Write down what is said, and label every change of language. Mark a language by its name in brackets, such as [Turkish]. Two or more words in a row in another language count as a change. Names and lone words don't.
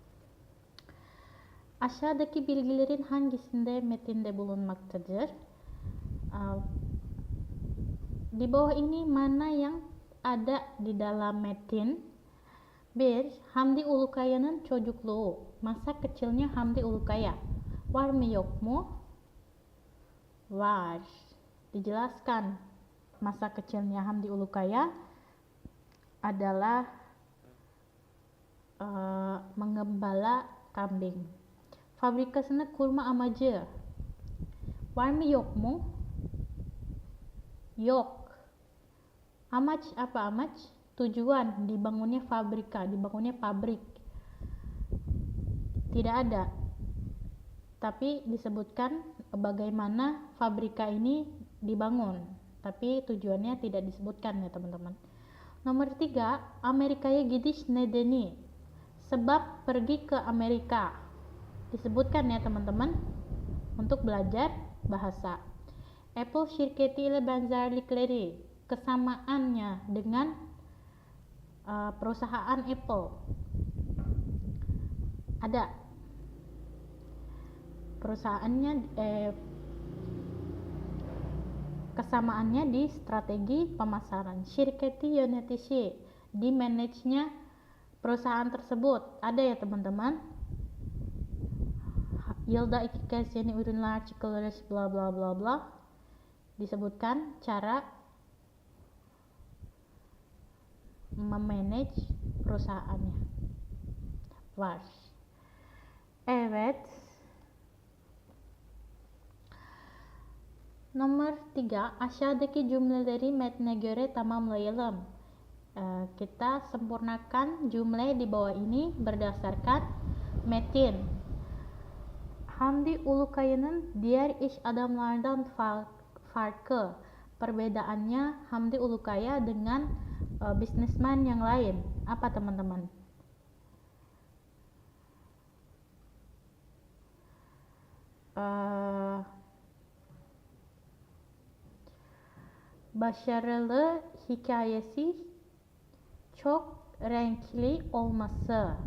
[Turkish] Aşağıdaki bilgilerin hangisinde metinde bulunmaktadır? [Indonesian] Di bawah ini mana yang ada di dalam metin? 1. Hamdi Ulukaya'nın çocukluğu. Masa kecilnya Hamdi Ulukaya. [Turkish] Var mı yok mu? Var. [Indonesian] Dijelaskan. Masa kecilnya Hamdi Ulukaya adalah menggembala kambing. [Turkish] Fabrikasını kurma amacı. Var mı yok mu? Yok. [Indonesian] Amaç apa amaç? Tujuan dibangunnya pabrik. Tidak ada. Tapi disebutkan bagaimana fabrika ini dibangun. Tapi tujuannya tidak disebutkan ya teman-teman. Nomor 3, [Turkish] Amerika'ya gidiş nedeni. [Indonesian] Sebab pergi ke Amerika. Disebutkan ya teman-teman untuk belajar bahasa. [Turkish] Apple şirketi ile benzerlikleri, [Indonesian] kesamaannya dengan perusahaan Apple. Ada perusahaannya, kesamaannya di strategi pemasaran. [Turkish] Şirketi yönetişi, [Indonesian] di manage-nya perusahaan tersebut. Ada ya teman-teman. [Turkish] Yılda 2 kez yeni ürünler çıkarırız, bla bla bla bla. [Indonesian] Disebutkan cara memanage perusahaannya. [Turkish] Var. Evet. Nomor 3, aşağıdaki cümleleri metne göre tamamlayalım. [Indonesian] Kita sempurnakan jumlah di bawah ini berdasarkan metin. [Turkish] Hamdi Ulukaya'nın diğer iş adamlardan farkı. [Indonesian] Perbedaannya Hamdi Ulukaya dengan bisnisman yang lain. Apa teman-teman? [Turkish] Başarılı hikayesi çok renkli olması.